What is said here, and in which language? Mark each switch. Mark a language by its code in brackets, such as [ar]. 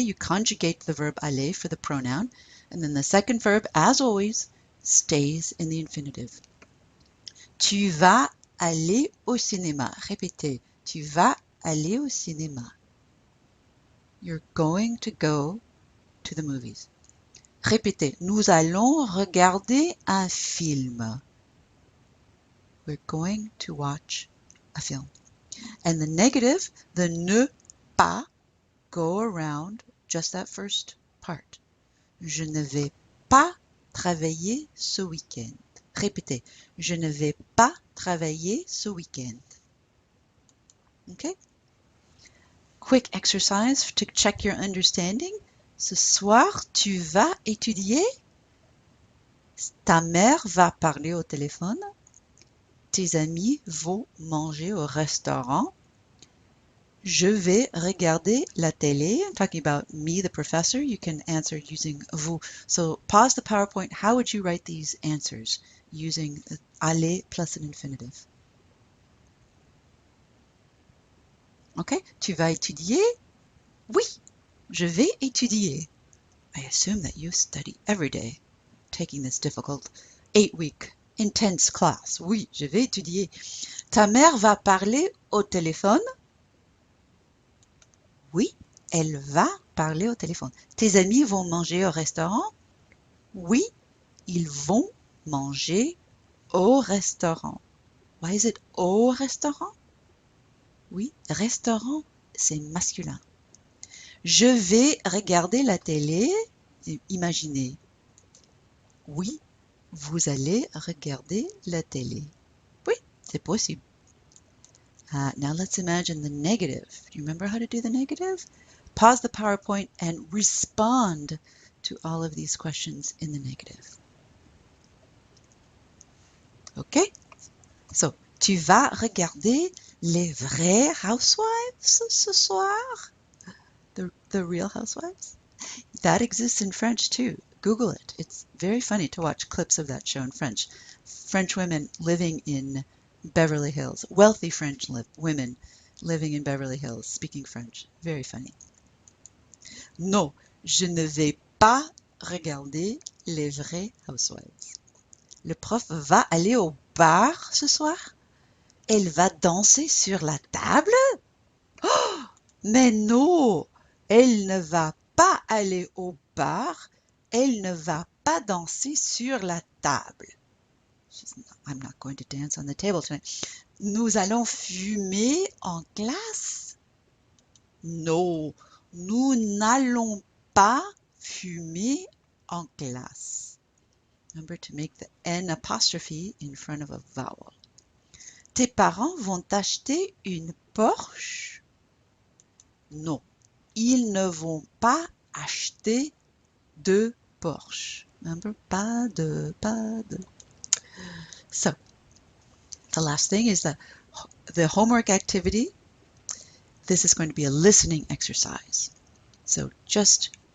[en] You conjugate the verb aller for the pronoun. And then the second verb, as always, stays in the infinitive. [fr] Tu vas aller au cinéma. Répétez. Tu vas aller au cinéma. [en] You're going to go to the movies. [fr] Répétez. Nous allons regarder un film. [en] We're going to watch a film. And the negative, the ne pas, go around just that first part. [fr] Je ne vais pas travailler ce week-end. Répétez. Je ne vais pas travailler ce week-end. [en] Okay? Quick exercise to check your understanding. [fr] Ce soir, tu vas étudier. Ta mère va parler au téléphone. Tes amis vont manger au restaurant. Je vais regarder la télé. [en] I'm talking about me, the professor. You can answer using vous. So pause the PowerPoint. How would you write these answers using aller plus an infinitive? [fr] Okay. Tu vas étudier? Oui, je vais étudier. [en] I assume that you study every day, taking this difficult 8-week intense class. [fr] Oui, je vais étudier. Ta mère va parler au téléphone? Oui, elle va parler au téléphone. Tes amis vont manger au restaurant? Oui, ils vont manger au restaurant. [en] Why is it au restaurant? [fr] Oui, restaurant, c'est masculin. Je vais regarder la télé. Imaginez. Oui, vous allez regarder la télé. Oui, c'est possible. [en] Now let's imagine the negative. Do you remember how to do the negative? Pause the PowerPoint and respond to all of these questions in the negative. [fr] Okay? So, tu vas regarder les vrais housewives ce soir? [en] The real housewives? That exists in French too. Google it. It's very funny to watch clips of that show in French. French women living in Beverly Hills. Wealthy French women living in Beverly Hills, speaking French. Very funny. [fr] Non, je ne vais pas regarder les vrais housewives. Le prof va aller au bar ce soir? Elle va danser sur la table? Oh, mais non, elle ne va pas aller au bar. Elle ne va pas danser sur la table. [en] I'm not going to dance on the table tonight. [fr] Nous allons fumer en classe? Non, nous n'allons pas fumer en classe. [en] Remember to make the N apostrophe in front of a vowel. [fr] Tes parents vont acheter une Porsche? Non, ils ne vont pas acheter de Porsche. [en] Remember, pas de. So, the last thing is the homework activity. This is going to be a listening exercise. So just